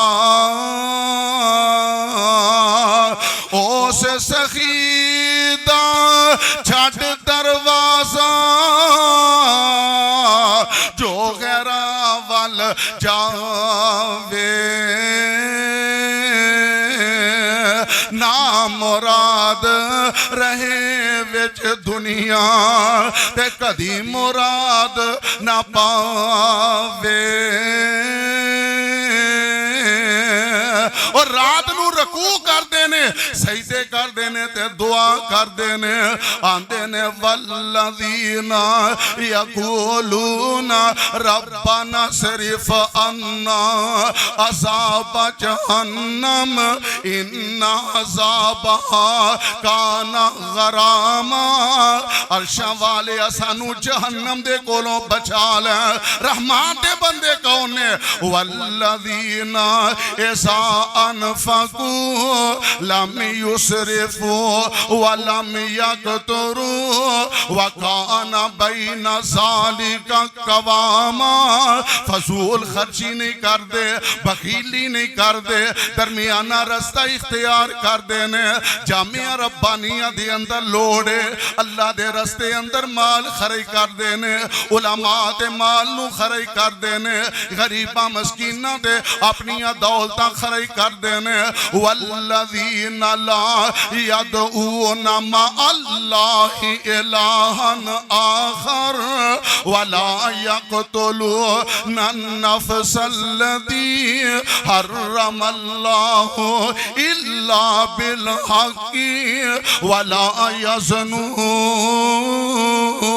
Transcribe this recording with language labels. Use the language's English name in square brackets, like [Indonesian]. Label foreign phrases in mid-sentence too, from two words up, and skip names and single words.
[Punjabi] اس سخی دا چھڑ دروازہ جو غیراں ول جاوے نہ مراد رہے وچ دنیا تے کدی مراد نہ پاوے. اور رات نوں رکوع کرتے نے، سجدے کرتے نے تے دعا کرتے نے، آندے نے [Arabic] والذين يقولون ربنا اصرف عنا عذاب جهنم إن عذابها كان غراما. [Punjabi] عرشاں والے سانوں جہنم دے کولوں بچا لے. رحمان دے بندے کون نے? [Arabic] والذين إذا أنفقوا لم يسرفوا ولم يقتروا وكان بين ذلك قواما. [Punjabi] فضول خرچی نہیں کرتے، بخیلی نہیں کرتے، درمیانہ راستہ اختیار کرتے نے. جامعہ ربانیہ دے اندر لوڑے اللہ دے رستے اندر مال خرچ کرتے نے، علما تے مال نوں خرچ کرتے نے، غریباں مسکیناں تے اپنیاں دولتاں خرچ کرتے نے. [Arabic] والذين لا يدعون مع الله إلها آخر ولا يقتلون النفس التي حرم الله إلا بالحق ولا يزنون.